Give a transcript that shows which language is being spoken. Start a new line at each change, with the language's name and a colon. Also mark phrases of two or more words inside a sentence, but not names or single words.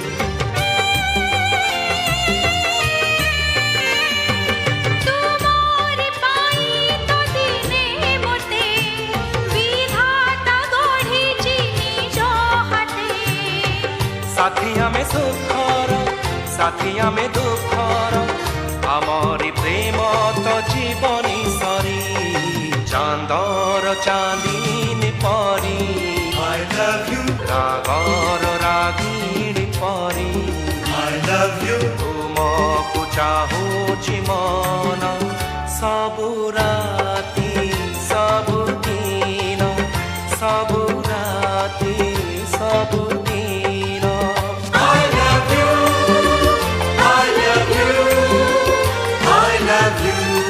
Odia: ତୁମରି ପାଇଁ ତ ଦିନେ ମୋତେ ବିଧାତା ଗଢ଼ିଛି ନିଜ ହାତେ। ସାଥୀ ଆମେ ସୁଖର ସାଥୀ ଆମେ ଦୁଃଖର ଆମରି ପ୍ରେମ ତ ଜୀବନି ସରି ଚାନ୍ଦର ଚାନ୍ଦିନୀ ପରି।
English: I love you,
Odia: ରାଗର ରାଗିଣୀ ପରି
English: I love you,
Odia: ତୁମକୁ ଚାହୁଁଛି ମନ ସବୁ ରାତି ସବୁ ଦିନ ସବୁ ରାତି ସବୁ ଦିନ।
English: I love you, I love you, I love you.